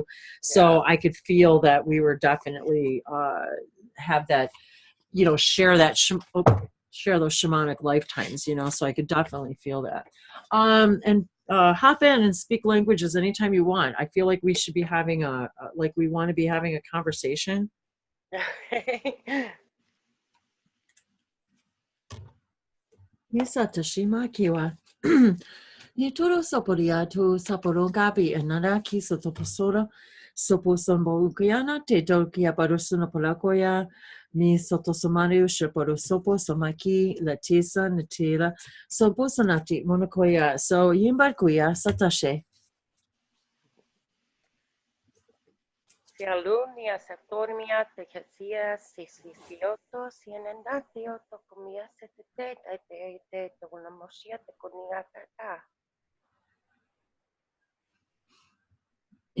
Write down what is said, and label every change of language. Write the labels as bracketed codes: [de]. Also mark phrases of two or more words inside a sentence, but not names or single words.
[en] So I could feel that we were definitely have that, share that share those shamanic lifetimes, so I could definitely feel that. And hop in and speak languages anytime you want. I feel like we should be having like we want to be having a conversation. Misa tashima kiwa. Nituro saporia tu saporo gabi enara ki sotoposora sopo sombo ukiana te dokia barusuna polakoya ni sotosomari shaporo sopo somaki latisa natila sopo sonati monokoya. So yimbarkuya satashe. Sialunia saturnia te casia sisisioto sienendatio to comia setete te una mosia te conia ta.